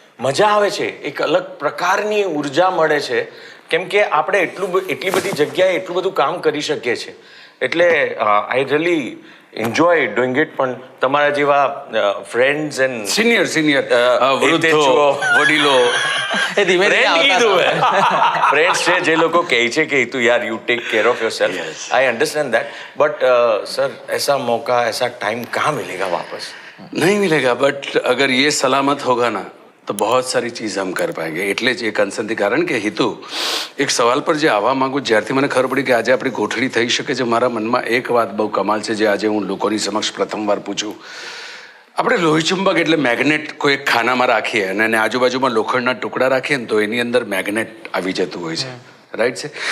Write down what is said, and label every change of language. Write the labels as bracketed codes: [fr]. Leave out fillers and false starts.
[gu] મજા આવે છે, એક અલગ પ્રકારની ઉર્જા મળે છે, કેમ કે આપણે એટલી બધી જગ્યાએ એટલું બધું કામ કરી શકીએ છીએ. એટલે [en] I really enjoy doing it. [gu] પણ તમારા જેવા ફ્રેન્ડ્સ એન્ડ સિનિયર વૃદ્ધો, વડીલો, એ ધીમે ધીમે ફ્રેન્ડ્સ છે જે લોકો કહે છે કે તું યાર [en] You take care of yourself. I understand that, but sir [hi] ऐसा मौका ऐसा टाइम कहाँ मिलेगा वापस? नहीं मिलेगा, बट अगर ये सलामत होगा ना तो बहुत सारी चीज़ हम कर पाएंगे. [gu] એટલે જ એ કન્સર્નથી, કારણ કે હિતુ એક સવાલ પર જે આવવા માંગુ, જ્યારથી મને ખબર પડી કે આજે આપણી ગોઠડી થઈ શકે છે, મારા મનમાં એક વાત બહુ કમાલ છે જે આજે હું લોકોની સમક્ષ પ્રથમવાર પૂછું. આપણે લોહીચુંબક એટલે મેગ્નેટ કોઈ એક ખાનામાં રાખીએ અને એને આજુબાજુમાં લોખંડના ટુકડા રાખીએ ને તો એની અંદર મેગ્નેટ આવી જતું હોય છે, રાઈટ છે?